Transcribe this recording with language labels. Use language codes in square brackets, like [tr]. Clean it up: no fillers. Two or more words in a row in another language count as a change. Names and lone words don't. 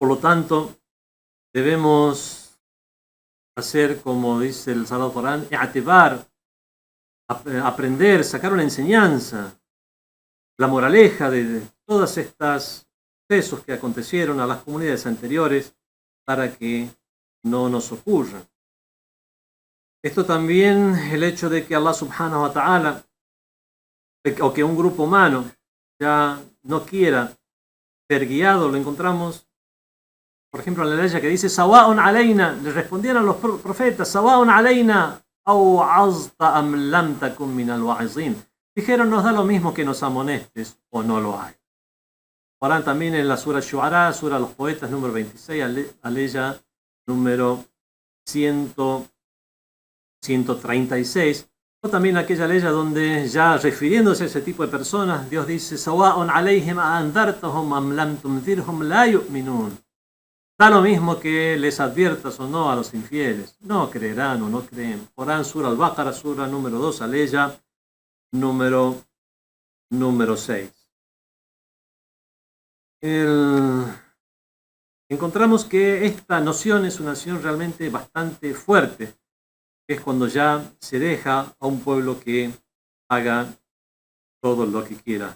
[es] Por lo tanto, debemos hacer, como dice el Sagrado Corán, i'tibar, aprender, sacar una enseñanza, la moraleja de todas estas sucesos que acontecieron a las comunidades anteriores para que no nos ocurran. Esto también, el hecho de que Allah [ar] سبحانه وتعالى, [es] o que un grupo humano ya no quiera ser guiado, lo encontramos, por ejemplo, en la ley que dice, [ar] سواء علينا, [es] le respondieron los profetas, [ar] سواء علينا أو عظت أم لم تكن من الواعظين. [es] Dijeron, nos da lo mismo que nos amonestes o no lo hay. Ahora también en la Sura Shu'ara, Sura Los Poetas, número 26, aleya número 136, o también aquella ley donde ya refiriéndose a ese tipo de personas, Dios dice, [ar] سواء عليهم أنذرتهم أم لم تنذرهم لا يؤمنون. [es] Da lo mismo que les adviertas o no a los infieles, no creerán o no creen. Corán, Sura Al-Baqarah, Sura número 2, aleya número 6. Encontramos que esta noción es una noción realmente bastante fuerte, que es cuando ya se deja a un pueblo que haga todo lo que quiera.